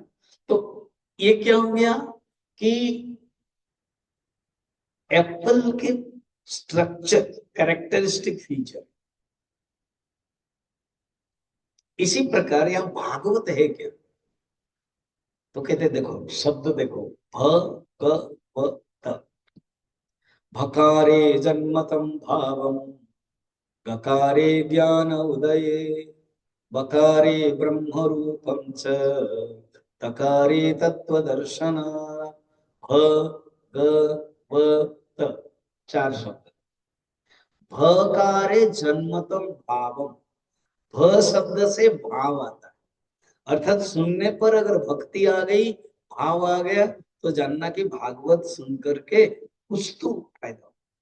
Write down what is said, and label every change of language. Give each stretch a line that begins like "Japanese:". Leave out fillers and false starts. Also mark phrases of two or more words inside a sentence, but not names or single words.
Hindi: तो ये क्या हो गया कि एप्पल के स्ट्रक्चर,
English: characteristic feature,
Hindi: इसी प्रकार यहां भागवत है क्या? तो कहते देखो शब्द देखो, भ क व त,
Sanskrit: भकारे जन्मतम भावम गकारे ज्ञान उदये बकारे ब्रह्म रूपं च तकारे तत्वदर्शना। भ ग व त, चार शब्द। भकारे जन्मतम भावम,
Hindi: भ शब्द से भाव आता है, अर्थात सुनने पर अगर भक्ति आ गई, भाव आ गया, तो जानना कि भागवत सुन करके कुछ तो फायदा हो।